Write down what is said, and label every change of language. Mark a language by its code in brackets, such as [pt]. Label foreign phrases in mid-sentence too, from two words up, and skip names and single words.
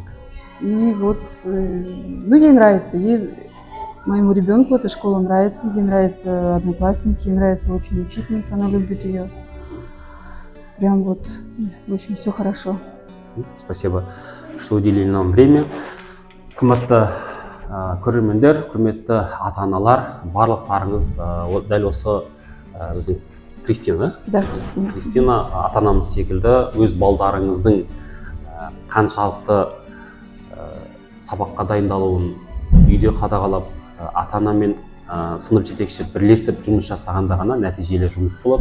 [ru] И вот, ну, ей нравится, моему ребенку эта школа нравится, ей нравятся одноклассники, ей нравится очень учительница, она любит ее. Прям вот, в общем, все хорошо. Спасибо, что уделили нам время. [kk] Қымбатты көрермендер, құрметті ата-аналар, барлықтарыңыз дәл осы біздің Кристина, [ru] Да, Кристина. [kk] Кристина ата-анамыз секілді өз балдарыңыздың қаншалықты сабаққа дайындалуын үйде қадағалап, ата-ана мен сынып жетекші бірлесіп жұмыс жасағанда ғана нәтижелі жұмыс болады.